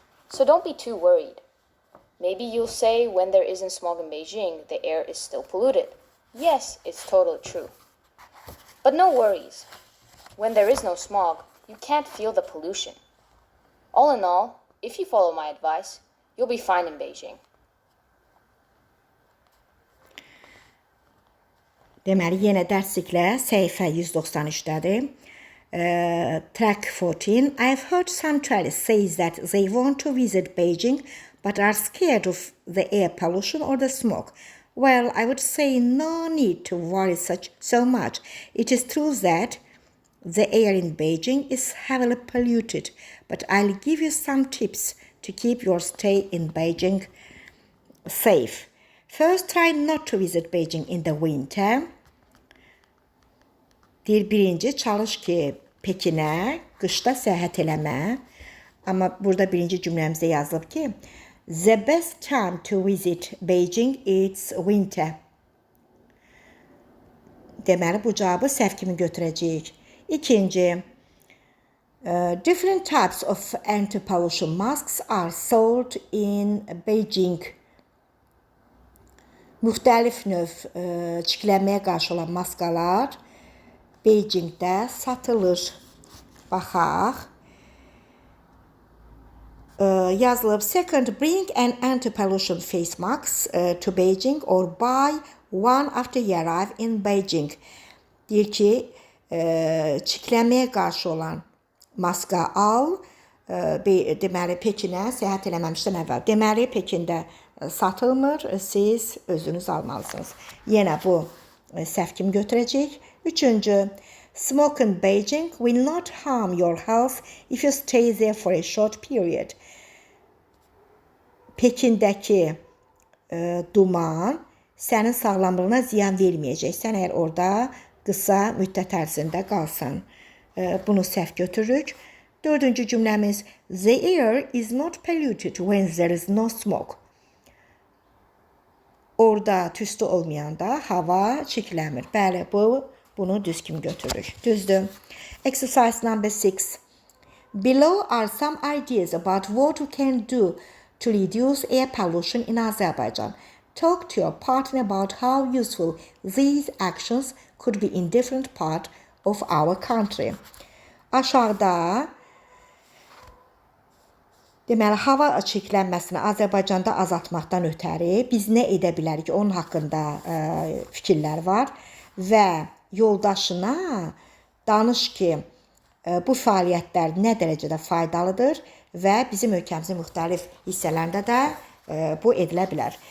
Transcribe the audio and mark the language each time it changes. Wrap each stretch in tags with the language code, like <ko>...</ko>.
<en>So don't be too worried. Maybe you'll say when there isn't smog in Beijing, the air is still polluted. Yes, it's totally true. But no worries. When there is no smog, you can't feel the pollution. All in all, if you follow my advice, you'll be fine in Beijing.</en> <az>Deməli, yenə dərsliklə səhifə 193-dədir.</az> <en>Track 14. I've heard some tourists say that they want to visit Beijing but are scared of the air pollution or the smoke. Well, I would say no need to worry so much. It is true that the air in Beijing is heavily polluted, but I'll give you some tips to keep your stay in Beijing safe. First, try not to visit Beijing in the winter.</en> <az>Birinci, çalış ki, Pekinə qışda səyahət eləmə. Amma burada birinci cümləmizdə yazılıb ki,</az> <en>the best time to visit Beijing is winter.</en> <az>Deməli, bu cavabı səhv kimi götürəcəyik. İkinci,</az> <en>different types of anti-pollution masks are sold in Beijing.</en> <az>Müxtəlif növ çirklənməyə qarşı olan maskalar Beijingdə satılır. Baxaq. Yazılıb.</az> <en>Second, bring an anti-pollution face mask to Beijing or buy one after you arrive in Beijing.</en> <az>Deyir ki, çirklənməyə qarşı olan maska al. Deməli, Pekinə səyahət eləməmişdən əvvəl. Deməli, Pekində satılmır, siz özünüz almalısınız. Yenə bu səhv kimi götürəcəyik. Üçüncü,</az> <en>smoke in Beijing will not harm your health if you stay there for a short period.</en> <az>Pekindəki duman sənin sağlamlığına ziyan verməyəcək. Sən əgər orada qısa müddət ərzində qalsan. Bunu səhv götürürük. Dördüncü cümləmiz,</az> <en>the air is not polluted when there is no smoke.</en> <az>Orada tüstü olmayanda hava çirklənmir. Bəli, bunu düz kimi götürürük. Düzdür.</az> <en>Exercise number 6. Below are some ideas about what you can do to reduce air pollution in Azerbaijan. Talk to your partner about how useful these actions could be in different parts of our country.</en> <az>Aşağıda deməli, hava çirklənməsini Azərbaycanda azaltmaqdan ötəri biz nə edə bilərik? Onun haqqında fikirlər var və yoldaşına danış ki, bu fəaliyyətlər nə dərəcədə faydalıdır və bizim ölkəmizin müxtəlif hissələrində də bu edilə bilər.</az>